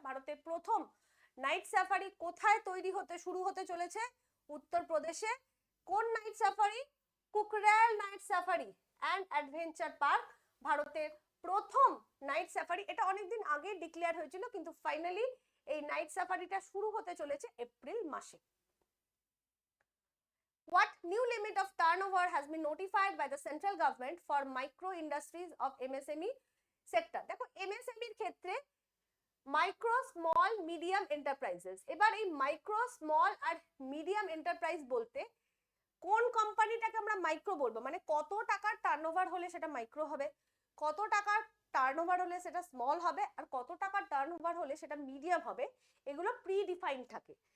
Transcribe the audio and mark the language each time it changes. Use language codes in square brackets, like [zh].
[bn] ভারতের প্রথম night safari কোথায় তৈরি হতে শুরু হতে চলেছে? উত্তরপ্রদেশে। কোন night safari? কুকরেল night safari and adventure park ভারতের প্রথম নাইট সাফারি। এটা অনেকদিন আগে ডিক্লেয়ার হয়েছিল, কিন্তু ফাইনালি এই নাইট সাফারিটা শুরু হতে চলেছে এপ্রিল মাসে। [en] What new limit of turnover has been notified by the central government for micro industries of MSME sector? [bn] দেখো এমএসএমই এর ক্ষেত্রে মাইক্রো স্মল মিডিয়াম এন্টারপ্রাইজেস। এবার এই মাইক্রো স্মল আর মিডিয়াম এন্টারপ্রাইজ বলতে কোন কোম্পানিটাকে আমরা মাইক্রো বলবো, মানে কত টাকার টার্নওভার হলে সেটা মাইক্রো হবে, কত টাকার টার্নওভার হলে সেটা স্মল হবে, আর কত টাকার টার্নওভার হলে সেটা মিডিয়াম হবে, এগুলো প্রি ডিফাইন্ড থাকে।